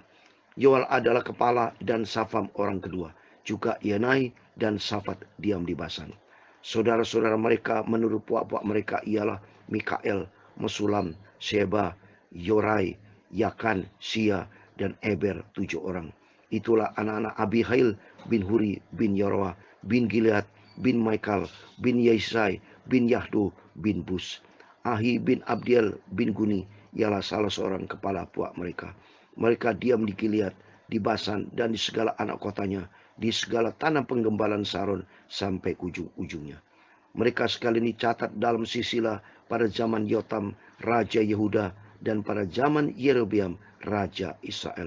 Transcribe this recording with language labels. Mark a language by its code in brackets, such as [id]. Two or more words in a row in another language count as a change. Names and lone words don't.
[id] Yoel adalah kepala dan Safam orang kedua. Juga Yanai dan Safat diam di Basan. Saudara-saudara mereka menurut puak-puak mereka ialah Mikael, Mesulam, Sheba, Yorai, Yakan, Sia, dan Eber 7 orang. Itulah anak-anak Abihail bin Huri bin Yorwa bin Gilead bin Maikal bin Yesai bin Yahdo bin Bus. Ahi bin Abdiel bin Guni ialah salah seorang kepala puak mereka. Mereka diam di Gilead, di Basan, dan di segala anak kotanya, di segala tanah penggembalaan Saron sampai ujung-ujungnya. Mereka sekali ini catat dalam sisilah pada zaman Yotam, Raja Yehuda, dan pada zaman Yerobeam, Raja Israel.